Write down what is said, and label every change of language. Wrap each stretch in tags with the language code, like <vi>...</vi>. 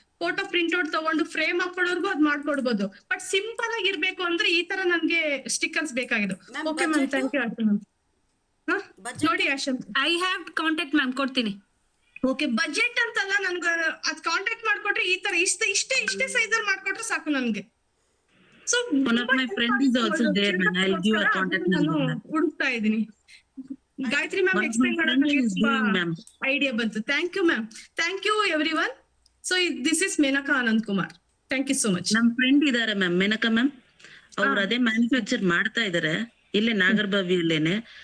<kn>Photo print out ತಗೊಂಡು frame ಹಾಕೊಳ್ಳೋರ್ಗು ಅದ್ ಮಾಡ್ಕೊಡ್ಬೋದು. But simple ಆಗಿರ್ಬೇಕು ಅಂದ್ರೆ ಈ ತರ ನನ್ಗೆ ಸ್ಟಿಕ್ಕರ್ಸ್ ಬೇಕಾಗಿದ್ದು.</kn> <en>Okay ma'am, thank you Asha ma'am.</en> <kn>ನೋಡಿ</kn> <en>Asha, I have contact ma'am,</en> <kn>ಕೊಡ್ತೀನಿ. ಓಕೆ, ಬಜೆಟ್ ಅಂತಲ್ಲ, ನನ್ಗೆ ಅದ್ ಕಾಂಟ್ಯಾಕ್ಟ್ ಮಾಡ್ಕೊಟ್ರೆ ಈ ತರ ಇಷ್ಟೇ ಸೈಜ್ ಅಲ್ಲಿ ಮಾಡ್ಕೊಟ್ರೆ ಸಾಕು ನನ್ಗೆ. So</kn> <en>One of my friend is also there, man. I'll give her contact number.</en> <kn>ಹುಡುಕ್ತಾ ಇದೀನಿ. ಗಾಯತ್ರಿ ಮ್ಯಾಮ್ ಎಕ್ಸ್ಪ್ಲೈನ್ ಮಾಡೋಣ ಐಡಿಯಾ ಬಂತು.</kn> <en>Thank you ma'am, thank you everyone. So this is Menaka Anant Kumar. Thank you so much.</en> <kn>ನಮ್ friend ಇದಾರೆ ma'am, Maneka ma'am. ಅವ್ರು ಅದೇ manufacture ಮಾಡ್ತಾ ಇದಾರೆ ಇಲ್ಲೇ ನಾಗರಬಾವಿಯಲ್ಲೇನೆ.</kn>